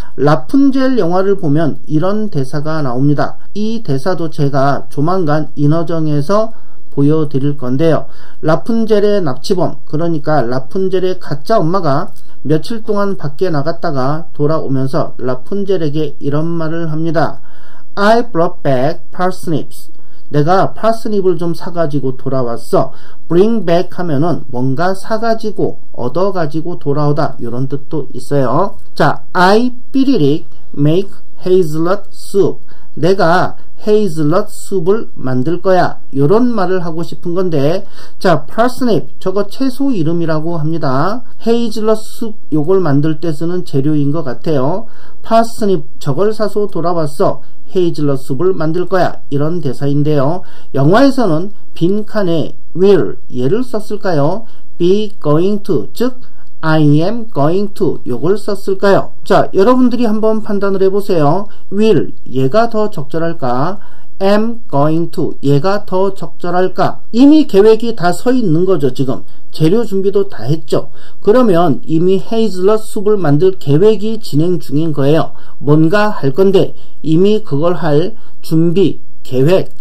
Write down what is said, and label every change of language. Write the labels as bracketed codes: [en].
[ko] 라푼젤 영화를 보면 이런 대사가 나옵니다. 이 대사도 제가 조만간 인어정에서 보여드릴 건데요. 라푼젤의 납치범, 그러니까 라푼젤의 가짜 엄마가 며칠 동안 밖에 나갔다가 돌아오면서 라푼젤에게 이런 말을 합니다. [en] I brought back parsnips. [ko] 내가 파스닙을 좀 사가지고 돌아왔어. [en] bring back [ko] 하면은 뭔가 사가지고 얻어가지고 돌아오다 이런 뜻도 있어요. [en] 자, I 삐리릭 make hazelnut soup. [ko] 내가 헤이즐넛 숲을 만들 거야. 이런 말을 하고 싶은 건데, 자, parsnip 저거 채소 이름이라고 합니다. 헤이즐넛 숲 요걸 만들 때 쓰는 재료인 것 같아요. parsnip 저걸 사서 돌아왔어. 헤이즐넛 숲을 만들 거야. 이런 대사인데요. 영화에서는 빈칸에 will 얘를 썼을까요? [en] be going to 즉 I am going to [ko] 요걸 썼을까요? 자, 여러분들이 한번 판단을 해보세요. will 얘가 더 적절할까? [en] am going to [ko] 얘가 더 적절할까? 이미 계획이 다 서 있는 거죠. 지금 재료 준비도 다 했죠. 그러면 이미 헤이즐넛 숲을 만들 계획이 진행 중인 거예요. 뭔가 할 건데 이미 그걸 할 준비, 계획